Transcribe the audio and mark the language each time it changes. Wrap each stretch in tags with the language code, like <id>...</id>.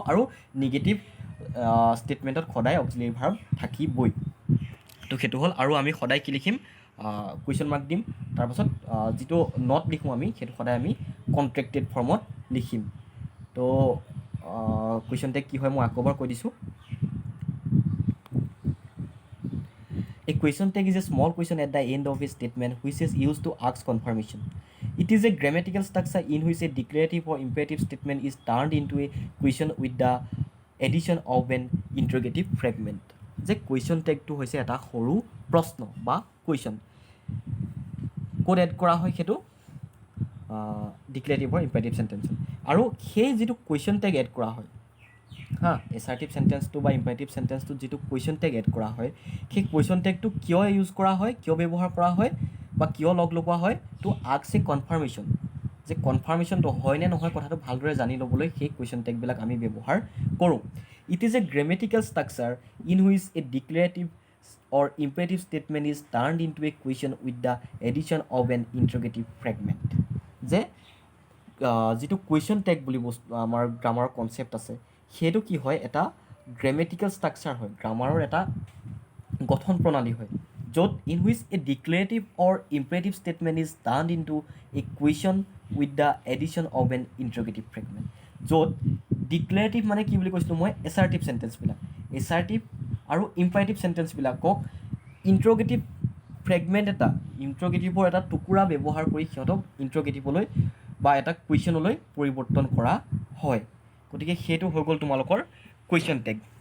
<as>আৰু নিগেটিভ ষ্টেটমেণ্টত সদায় auxiliary verb থাকিবই। তো সেইটো হ'ল। আৰু আমি সদায় কি লিখিম, কুৱেশ্যন মাৰ্ক দিম, তাৰপাছত যিটো নট লিখোঁ আমি, সেইটো সদায় আমি কণ্ট্ৰেক্টেড ফৰ্মত লিখিম। তো কুৱেশ্যন টেগ কি হয় মই আকৌ এবাৰ কৈ দিছোঁ।</as> <en>A question tag is a small question at the end of a statement which is used to ask confirmation. It is a grammatical structure in which a declarative or imperative statement is turned into a question with the addition of an interrogative fragment.</en> <as>যে question টেগটো হৈছে এটা সৰু প্ৰশ্ন বা question, ক'ত add কৰা হয় সেইটো ডিক্লেৰেটিভ or imperative চেণ্টেন্সত। আৰু সেই যিটো কুৱেশ্যন টেগ এড কৰা হয় হা, এছাৰ্টিভ চেণ্টেন্সটো বা ইম্পাৰেটিভ চেণ্টেন্সটোত যিটো কুৱেশ্যন টেগ এড কৰা হয়, সেই কুৱেশ্যন টেগটো কিয় ইউজ কৰা হয়, কিয় ব্যৱহাৰ কৰা হয় বা কিয় লগ লগোৱা হয়,</as> <en>to ask a confirmation,</en> <as>যে কনফাৰ্মেশ্যনটো হয় নে নহয় কথাটো ভালদৰে জানি ল'বলৈ সেই কুৱেশ্যন টেগবিলাক আমি ব্যৱহাৰ কৰোঁ।</as> <en>It is a grammatical structure in which a declarative or imperative statement is turned into a question with the addition of an interrogative fragment.</en> <as>যে যিটো কুৱেশ্যন টেগ বুলি বস্তু আমাৰ গ্ৰামাৰৰ কনচেপ্ট আছে সেইটো কি হয় এটা গ্ৰেমেটিকেল ষ্ট্ৰাকচাৰ হয় গ্ৰামাৰৰ এটা গঠন প্ৰণালী হয় য'ত</as> <en>in which a declarative or imperative statement is turn into a question with the addition of an interrogative fragment</en> <as>য'ত ডিক্লেৰেটিভ মানে কি বুলি কৈছিলোঁ মই এছাৰ্টিভ চেণ্টেন্সবিলাক এছাৰ্টিভ আৰু ইম্পাৰেটিভ চেণ্টেন্সবিলাকক ইণ্ট্ৰগেটিভ ফ্ৰেগমেণ্ট এটা ইণ্ট্ৰগেটিভৰ এটা টুকুৰা ব্যৱহাৰ কৰি সিহঁতক ইণ্ট্ৰগেটিভলৈ বা এটা কুৱেশ্যনলৈ পৰিৱৰ্তন কৰা হয় গতিকে সেইটো হৈ গ'ল তোমালোকৰ কুৱেশ্যন টেগ</as>